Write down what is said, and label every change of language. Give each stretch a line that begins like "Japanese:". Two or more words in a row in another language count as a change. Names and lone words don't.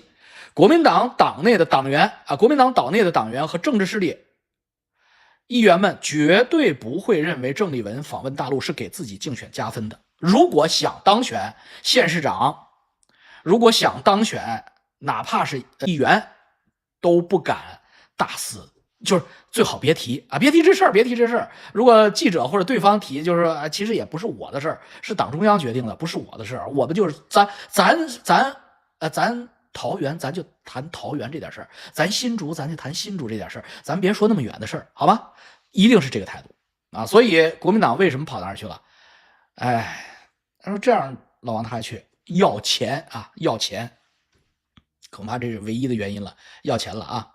Chinese: 國民黨黨內的黨員啊，國民党島內的黨員和政治勢力議員們絕對不會認為鄭麗文訪問大陸是給自己競選加分的。如果想當選縣市長，如果想當選哪怕是議員，都不敢大肆，就是最好別提啊，別提這事兒，別提這事兒。如果記者或者對方提，就是說其實也不是我的事兒，是黨中央決定的，不是我的事兒。我们就是咱桃園咱就談桃園這點事兒，咱新竹咱就談新竹這點事兒，咱別說那麼遠的事兒，好吧？一定是這個態度啊！所以國民黨為什麼跑那兒去了？哎，他說這樣老王他還去要錢啊，要錢，恐怕這是唯一的原因了，要錢了啊！